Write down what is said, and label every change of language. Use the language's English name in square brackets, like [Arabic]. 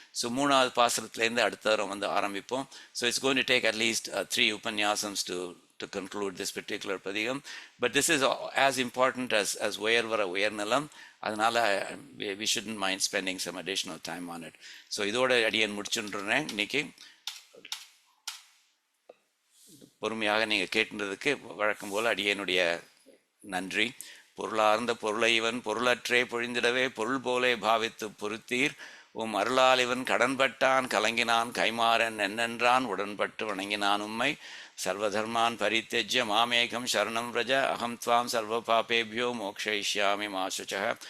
[Tamil] So மூணாவது பாசுரத்திலேருந்து அடுத்த வாரம் வந்து ஆரம்பிப்போம். [English] So it's going to take at least 3 upanyasams to conclude this particular padiyam. But this is as important as Vayarvara Vayarnalam. [Tamil] அதனால் [English] we shouldn't mind spending some additional time on it. [Tamil] So இதோட அடியன் முடிச்சுன்றேன் இன்னைக்கு. பொறுமையாக நீங்கள் கேட்டுன்றதுக்கு வழக்கம் போல் அடியனுடைய நன்றி. பொருளார்ந்த பொருளை இவன் பொருளற்றே பொழிந்திடவே பொருள் போலே பாவித்து பொருத்தீர், உம் அருளால் இவன் கடன்பட்டான் கலங்கினான் கைமாறன் என்னென்றான் உடன்பட்டு வணங்கினான் உம்மை, [Sanskrit] சர்வதர்மான் பரித்தெஜ்ய மாமேகம் சரணம் ரஜ அகம் துவாம் சர்வ பாபேபியோ மோக்ஷயிஷ்யாமி மா சுச்சः.